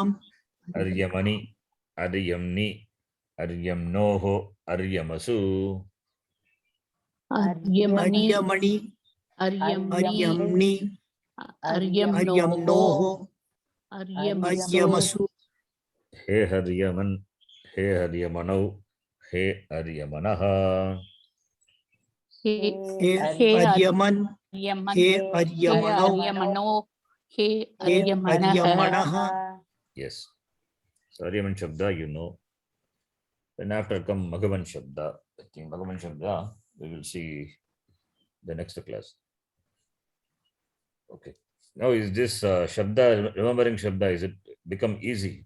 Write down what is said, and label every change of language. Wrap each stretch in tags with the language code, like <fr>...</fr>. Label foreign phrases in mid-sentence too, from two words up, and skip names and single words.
<sa>Aryamani, Aryamni, Aryamnoho, Aryamasu, Aryamani, Aryamani. Aryamni, Aryamni. Aryamnoho, Aryamnoho. Aryamasu, Aryamasu. He Haryaman, He Haryamanau, He Aryamanaha, He He Aryaman. Aryaman, He He Aryamanau. Aryamano, He He Aryamanah, Aryamanaha.</sa> <en>yes. So</en> <sa>Aryaman Shabda,</sa> <en>you know. Then after come</en> <sa>Magavan Shabda.</sa> <en>I think</en> <sa>Magavan Shabda,</sa> <en>we will see the next class. Okay. Now is this Shabda, remembering Shabda, is it become easy?</en>